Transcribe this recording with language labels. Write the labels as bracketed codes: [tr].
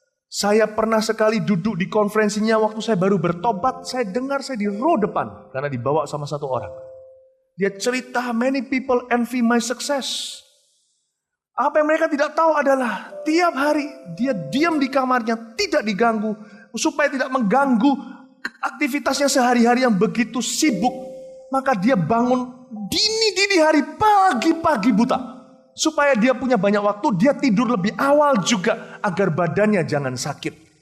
[id] Saya pernah sekali duduk di konferensinya waktu saya baru bertobat. Saya dengar saya di row depan. Karena dibawa sama 1 orang. Dia cerita, [en] many people envy my success. [id] Apa yang mereka tidak tahu adalah tiap hari dia diam di kamarnya, tidak diganggu, supaya tidak mengganggu aktivitasnya sehari-hari yang begitu sibuk. Maka dia bangun dini hari, pagi-pagi buta. Supaya dia punya banyak waktu, dia tidur lebih awal juga agar badannya jangan sakit.